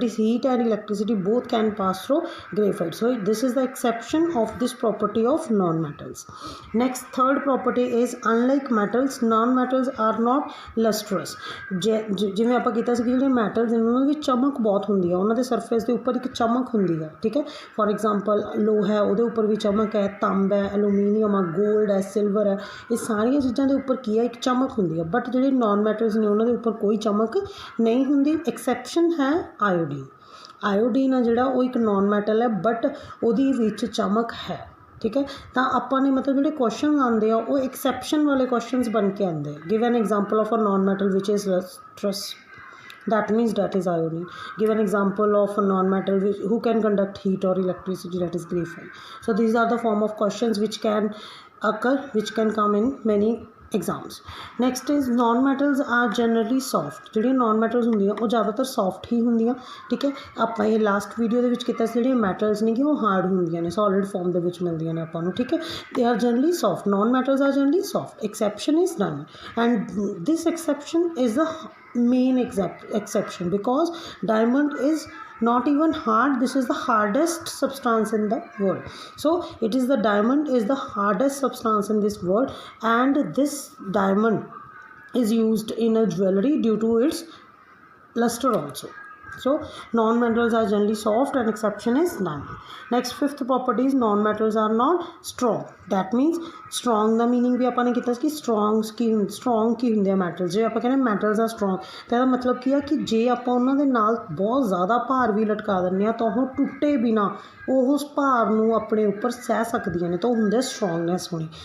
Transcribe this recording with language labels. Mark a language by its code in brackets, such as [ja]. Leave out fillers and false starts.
[en] That is, heat and electricity both can pass through graphite. So this is the exception of this property of non-metals. Next, third property is unlike metals, non-metals are not lustrous. [pa] ਜਿਵੇਂ ਆਪਾਂ ਕੀਤਾ ਸੀ ਕਿ ਜਿਹੜੇ metals ਨੇ ਉਹਨਾਂ ਵਿੱਚ ਚਮਕ ਬਹੁਤ ਹੁੰਦੀ ਹੈ, ਉਹਨਾਂ ਦੇ ਸਰਫੇਸ ਦੇ ਉੱਪਰ ਇੱਕ ਚਮਕ ਹੁੰਦੀ ਹੈ, ਠੀਕ ਹੈ। ਫੋਰ ਐਗਜ਼ਾਮਪਲ ਲੋਹਾ ਹੈ, ਉਹਦੇ ਉੱਪਰ ਵੀ ਚਮਕ ਹੈ, ਤਾਂਬਾ ਹੈ, ਐਲੂਮੀਨੀਅਮ ਆ, ਗੋਲਡ ਹੈ, ਸਿਲਵਰ ਹੈ, ਇਹ ਸਾਰੀਆਂ ਚੀਜ਼ਾਂ ਦੇ ਉੱਪਰ ਕੀ ਹੈ, ਇੱਕ ਚਮਕ ਹੁੰਦੀ ਹੈ। ਬਟ ਜਿਹੜੇ ਨੋਨ ਮੈਟਲਸ ਨੇ ਉਹਨਾਂ ਦੇ ਉੱਪਰ ਕੋਈ ਚਮਕ ਨਹੀਂ ਹੁੰਦੀ। ਐਕਸੈਪਸ਼ਨ ਹੈ ਆਇਓਡੀਨ। ਆਇਓਡੀਨ ਆ ਜਿਹੜਾ ਉਹ ਇੱਕ ਨੋਨ ਮੈਟਲ ਹੈ, ਬਟ ਉਹਦੇ ਵਿੱਚ ਚਮਕ ਹੈ, ਠੀਕ ਹੈ। ਤਾਂ ਆਪਾਂ ਨੇ ਮਤਲਬ ਜਿਹੜੇ ਕੁਐਸਚਨ ਆਉਂਦੇ ਆ ਉਹ ਐਕਸੈਪਸ਼ਨ ਵਾਲੇ ਕੁਐਸਚਨਸ ਬਣ ਕੇ ਆਉਂਦੇ। [en] Give an example of a non metal which is lustrous, that means that is iodine. Give an example of a non-metal who can conduct heat or electricity, that is graphite. So these are the form of questions which can occur, which can come in many exams. Next is non-metals are generally soft. [pa] ਜਿਹੜੇ non-metals ਹੁੰਦੀਆਂ ਉਹ ਜ਼ਿਆਦਾਤਰ soft ਹੀ ਹੁੰਦੀਆਂ, ਠੀਕ ਹੈ। ਆਪਾਂ ਇਹ last video ਦੇ ਵਿੱਚ ਕੀਤਾ ਸੀ ਜਿਹੜੀਆਂ metals ਨੇ ਕਿ ਉਹ ਹਾਰਡ ਹੁੰਦੀਆਂ ਨੇ, solid form ਦੇ ਵਿੱਚ ਮਿਲਦੀਆਂ ਨੇ ਆਪਾਂ ਨੂੰ, ਠੀਕ ਹੈ। [en] they are generally soft. Non-metals are generally soft. Exception is diamond, and this exception is the main exception because diamond is not even hard. This is the hardest substance in the world. So it is the diamond is the hardest substance in this world, and this diamond is used in a jewelry due to its luster also. So non-metals are generally soft and exception is diamond. Next, fifth property is non-metals are not strong. That means [pa] strong ਦਾ meaning ਵੀ ਆਪਾਂ ਨੇ ਕੀਤਾ ਸੀ ਕਿ strong ਕੀ ਹੁੰਦੇ ਆ metals. ਜੇ ਆਪਾਂ ਕਹਿੰਦੇ metals ਆ ਸਟਰੋਂਗ ਤਾਂ ਇਹਦਾ ਮਤਲਬ ਕੀ ਆ ਕਿ ਜੇ ਆਪਾਂ ਉਹਨਾਂ ਦੇ ਨਾਲ ਬਹੁਤ ਜ਼ਿਆਦਾ ਭਾਰ ਵੀ ਲਟਕਾ ਦਿੰਦੇ ਹਾਂ ਤਾਂ ਉਹ ਟੁੱਟੇ ਬਿਨਾਂ ਉਹ ਉਸ ਭਾਰ ਨੂੰ ਆਪਣੇ ਉੱਪਰ ਸਹਿ ਸਕਦੀਆਂ ਨੇ, ਤਾਂ ਉਹ ਹੁੰਦੇ ਸਟਰੋਂਗਨੈਸ ਹੋਣੀ।